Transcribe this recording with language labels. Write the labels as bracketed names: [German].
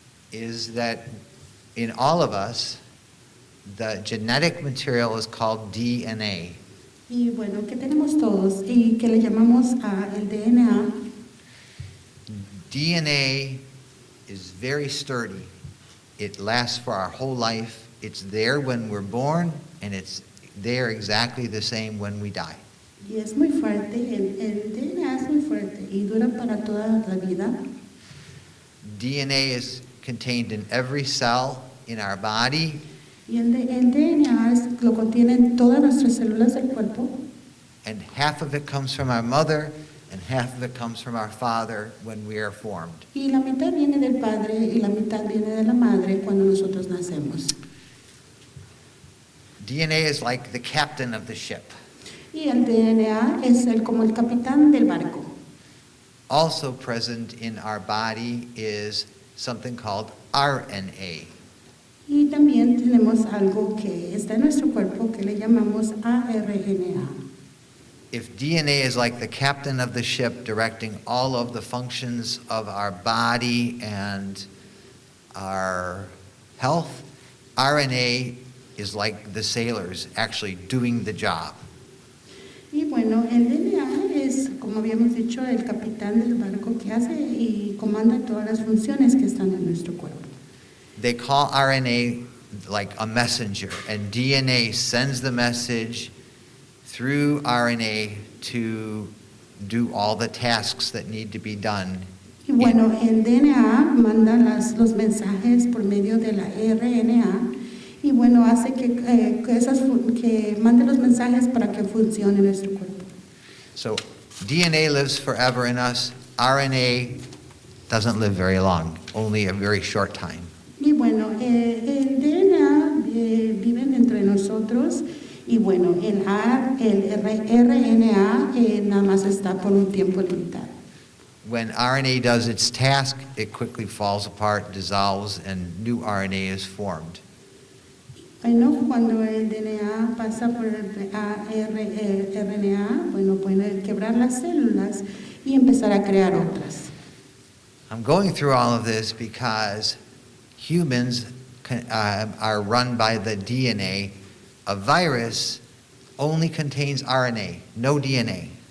[English] Is that in all of us, the genetic material is called DNA. [Spanish] Y bueno, que tenemos todos y que le llamamos el DNA. [English] DNA is very sturdy. It lasts for our whole life. It's there when we're born, and it's there exactly the same when we die. [Spanish] Y es muy fuerte, el DNA es muy fuerte y dura para toda la vida. [English] DNA is contained in every cell in our body, [Spanish] Y el DNA lo contienen todas nuestras células del cuerpo. [English] and half of it comes from our mother, and half of it comes from our father when we are formed. [Spanish] Y la mitad viene del padre y la mitad viene de la madre cuando nosotros nacemos. [English] DNA is like the captain of the ship. [Spanish] Y el DNA es como el capitán del barco. [English] Also present in our body is something called RNA. [Spanish] Y también tenemos algo que está en nuestro cuerpo que le llamamos ARNA. [English] If DNA is like the captain of the ship directing all of the functions of our body and our health, RNA is like the sailors actually doing the job. [Spanish] Y bueno, el DNA es, como habíamos dicho, el capitán del barco que hace y comanda todas las funciones que están en nuestro cuerpo. [English] They call RNA like a messenger, and DNA sends the message through RNA to do all the tasks that need to be done. [Spanish] Y bueno, el DNA manda los mensajes por medio de la RNA y bueno, hace que mande los mensajes para que funcione nuestro cuerpo. [English] So DNA lives forever in us. RNA doesn't live very long, only a very short time. [Spanish] Y bueno, el DNA vive entre nosotros y bueno, el RNA nada más está por un tiempo limitado. [English] When RNA does its task, it quickly falls apart, dissolves, and new RNA is formed. [Spanish] Bueno, cuando el DNA pasa por el RNA, bueno, puede quebrar las células y empezar a crear otras. [English] I'm going through all of this because humans are run by the DNA. A virus only contains RNA, no DNA.